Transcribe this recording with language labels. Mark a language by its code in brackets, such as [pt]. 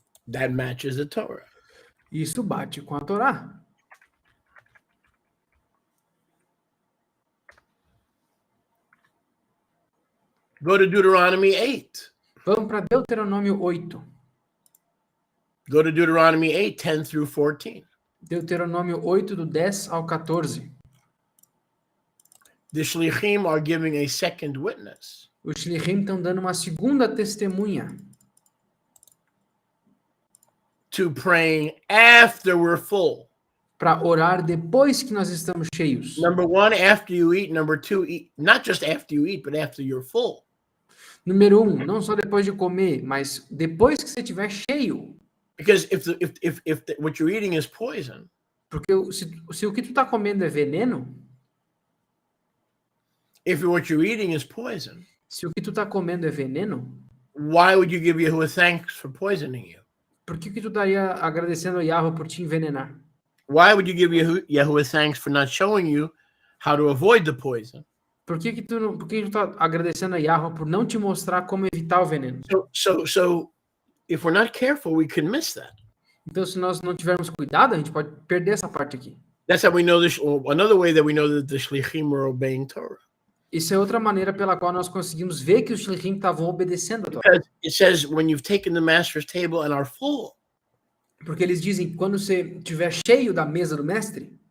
[en] That matches the Torah. [pt] Isso bate com a Torá. [en] Go to Deuteronomy 8. [pt] Vamos para Deuteronômio 8. [en] Go to Deuteronomy 8, 10 through 14. [pt] Deuteronômio 8, do 10 ao 14. [en] The Shlichim are giving a second witness. [pt] Os Shlichim estão dando uma segunda testemunha [en] to praying after we're full. [pt] Para orar depois que nós estamos cheios. [en] Number one, after you eat. Number two, eat not just after you eat, but after you're full. [pt] Número 1, não só depois de comer, mas depois que você estiver cheio. [en] Because if what you're eating is poison, [pt] Porque se o que tu está comendo é veneno, [en] if what you're eating is poison, [pt] se o que tu está comendo é veneno, [en] why would you give Yahuwah thanks for poisoning you? [pt] por que tu estaria agradecendo a Yahweh por te envenenar? [en] Why would you give Yahuwah thanks for not showing you how to avoid the poison? [pt] Por que tu tá agradecendo a Yahweh por não te mostrar como evitar o veneno? [en] So if we're not careful, we can miss that. [pt] Então, se nós não tivermos cuidado, a gente pode perder essa parte aqui. [en] That's how we know this. Another way that we know that the shlichim are obeying Torah. [pt] Isso é outra maneira pela qual nós conseguimos ver que os shlichim estavam obedecendo a Torá. [en] Because it says when you've taken the master's table and are full. [pt] Porque eles dizem que quando você estiver cheio da mesa do mestre,